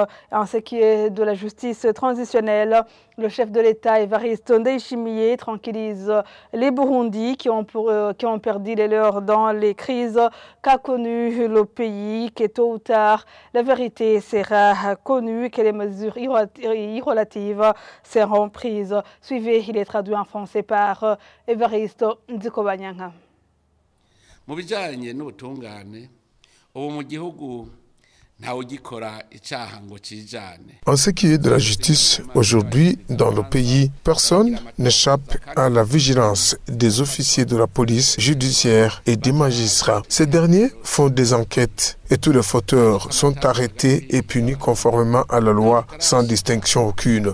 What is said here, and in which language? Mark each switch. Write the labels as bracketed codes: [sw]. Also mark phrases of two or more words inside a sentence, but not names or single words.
[fr] En ce qui est de la justice transitionnelle, le chef de l'État Évariste Ndayishimiye tranquillise les Burundis qui ont perdu les leurs dans les crises qu'a connues le pays, que tôt ou tard la vérité sera connue et que les mesures irrelatives seront prises. Suivez, il est traduit en français par Évariste Ndikobanyanga. [rn] Mu bijanye n'ubutungane ubu mu gihugu [fr] en ce qui est de la justice, aujourd'hui, dans le pays, personne n'échappe à la vigilance des officiers de la police judiciaire et des magistrats. Ces derniers font des enquêtes et tous les fauteurs sont arrêtés et punis conformément à la loi sans distinction aucune.